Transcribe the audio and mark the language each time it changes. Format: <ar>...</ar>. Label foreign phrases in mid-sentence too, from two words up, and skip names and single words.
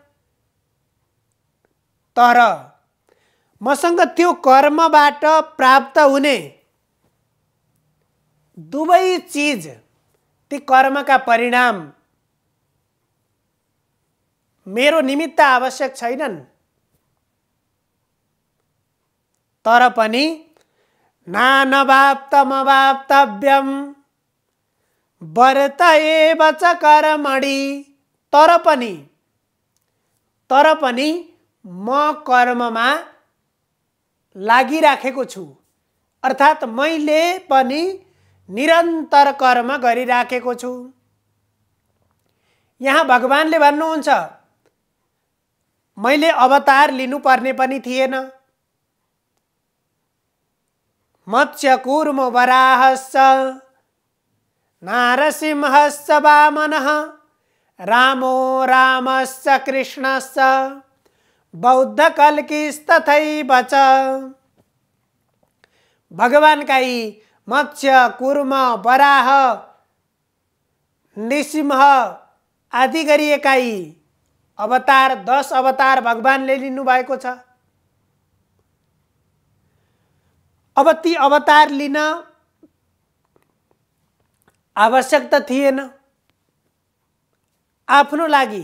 <ne>तर मसँग त्यो कर्मबाट प्राप्त हुने दुवै चीज, ती कर्मका परिणाम मेरो निमित्त आवश्यक छैनन्। तर पनि</ne> <sa>नानवाप्तमवाप्तव्यम वर्त एव च कर्मणि।</sa> <ne>तर पनि म कर्ममा लागिराखेको छु, अर्थात् मैले पनि निरन्तर कर्म गरिराखेको छु। यहाँ भगवानले भन्नुहुन्छ मैले अवतार लिनुपर्ने पनि थिएन।</ne> <sa>मत्स्य कूर्म वराहश्च नारसिंहश्च वामनः रामो रामश्च कृष्णश्च बौद्ध कल्किस्तथैव च।</sa> <ne>भगवानका यी मत्स्य कूर्म वराह नृसिंह आदि गरिएका यी अवतार, 10 अवतार भगवानले लिनु भएको छ। अब ती अवतार लिन आवश्यक त थिएन आफ्नो लागि।</ne>